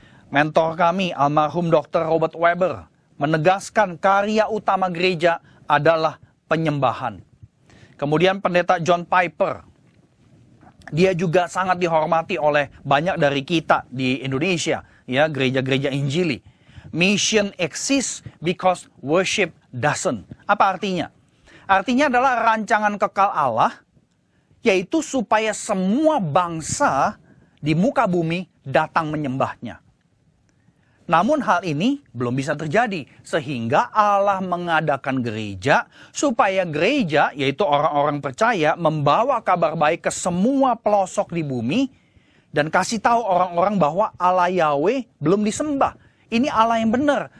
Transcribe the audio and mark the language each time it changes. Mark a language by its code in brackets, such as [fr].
[id] Mentor kami, almarhum Dr. Robert Webber, menegaskan karya utama gereja adalah penyembahan. Kemudian pendeta John Piper, dia juga sangat dihormati oleh banyak dari kita di Indonesia, ya, gereja-gereja Injili. [en] Mission exists because worship doesn't. [id] Apa artinya? Artinya adalah rancangan kekal Allah, yaitu supaya semua bangsa di muka bumi datang menyembahnya. Namun hal ini belum bisa terjadi, sehingga Allah mengadakan gereja, supaya gereja, yaitu orang-orang percaya, membawa kabar baik ke semua pelosok di bumi, dan kasih tahu orang-orang bahwa Allah Yahweh belum disembah. Ini Allah yang benar.